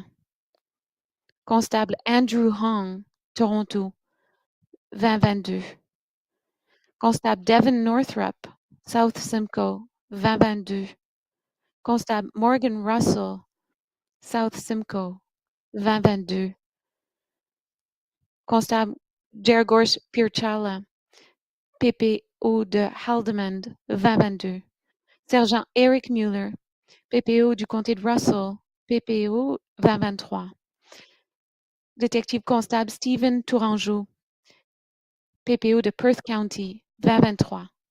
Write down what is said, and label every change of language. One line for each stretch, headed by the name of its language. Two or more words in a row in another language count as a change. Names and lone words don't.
English: Constable Andrew Hong, Toronto, 2022. Constable Devin Northrup, South Simcoe, 2022. Constable Morgan Russell, South Simcoe, 2022. Constable Gergors Pirchala,
French: PPO de Haldimand,
English: 2022.
French: Sergent Eric Mueller, PPO du comté de Russell, PPO 2023. Détective constable Stephen Tourangeau, PPO de
English: Perth County,
French: 2023.